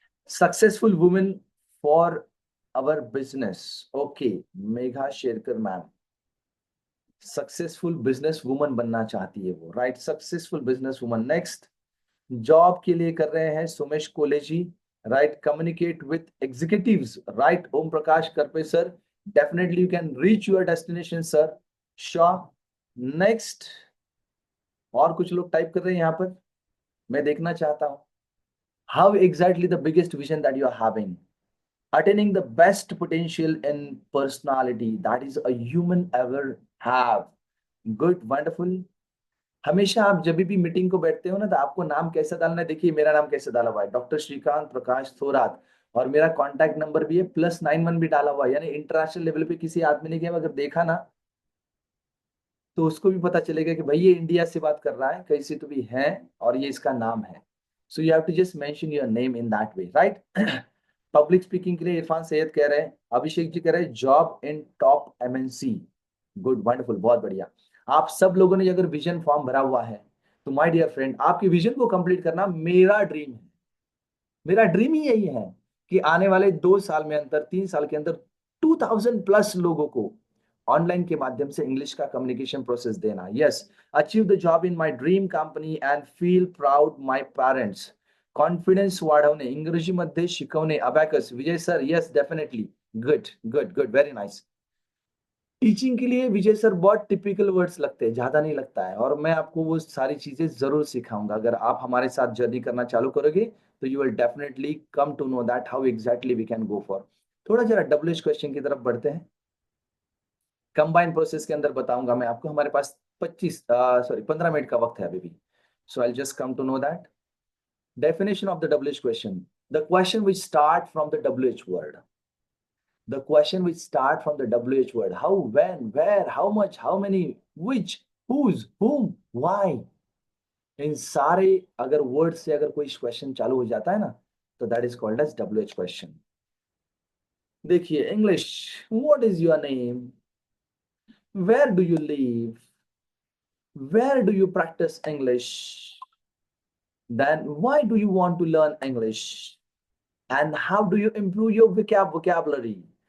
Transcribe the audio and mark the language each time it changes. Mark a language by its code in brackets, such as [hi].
[en] Successful women for our business, okay, Megha Sherkar ma'am. [hi] Successful business woman बनना चाहती है वो, right? Successful business woman. Next, job के लिए कर रहे हैं Sumesh कोलेजी, [en] right? Communicate with executives, right? Om Prakash Karpe sir, definitely you can reach your destination sir. Sure. [hi] Next, और कुछ लोग टाइप कर रहे हैं यहाँ पर, मैं देखना चाहता हूँ. [en] How exactly the biggest vision that you are having? Attaining the best potential in personality that is a human ever have. Good, wonderful. [hi] हमेशा आप जब भी मीटिंग को बैठते हो ना, तो आपको नाम कैसे डालना है. देखिए मेरा नाम कैसे डाला हुआ है, डॉक्टर श्रीकांत प्रकाश थोरात. और मेरा कॉन्टैक्ट नंबर भी है +91 भी डाला हुआ है. यानी इंटरनेशनल लेवल पे किसी आदमी ने क्या अगर देखा ना, तो उसको भी पता चलेगा कि भाई ये इंडिया से बात कर रहा है, कहीं से तो भी है, और ये इसका नाम है. [en] So you have to just mention your name in that way, right. Public speaking [hi] के लिए इरफान सैयद कह रहे हैं, [en] अभिषेक जी कह रहे हैं जॉब इन टॉप एमएनसी. [hi] Good, wonderful, बहुत बढ़िया. आप सब लोगों ने अगर विजन फॉर्म भरा हुआ है, तो माय डियर फ्रेंड, आपके विजन को कंप्लीट करना मेरा ड्रीम है. मेरा ड्रीम ही यही है कि आने वाले 2 साल में अंदर, 3 साल के अंदर 2000+ लोगों को ऑनलाइन के माध्यम से इंग्लिश का कम्युनिकेशन प्रोसेस देना. [en] Yes, achieve the job in my dream company and feel proud my parents. [mr] Confidence वाढवणे, इंग्रजीमध्ये शिकवणे, अबॅकस. [en] Vijay sir, yes definitely. Good good good, very nice. [hi] Teaching के लिए विजय सर बहुत टिपिकल वर्ड्स लगते हैं, ज्यादा नहीं लगता है, और मैं आपको वो सारी चीजें जरूर सिखाऊंगा. अगर आप हमारे साथ जर्नी करना चालू करोगे, [en] तो you will definitely come to know that how exactly we can go for. [hi] थोड़ा जरा डब्ल्यूएच क्वेश्चन की तरफ बढ़ते हैं. कंबाइन प्रोसेस के अंदर बताऊंगा मैं आपको. हमारे पास 15 मिनट का वक्त है अभी भी. [en] So I just come to know that definition of the WH question. The question which start from the WH word. The question which start from the WH word. How, when, where, how much, how many, which, whose, whom, why. [hi] इन सारे अगर word से अगर कोई question चालू हो जाता है ना, तो [en] That is called as WH question. देखिए, English, what is your name, where do you live, where do you practise English, then why do you want to learn English, and how do you improve your vocabulary.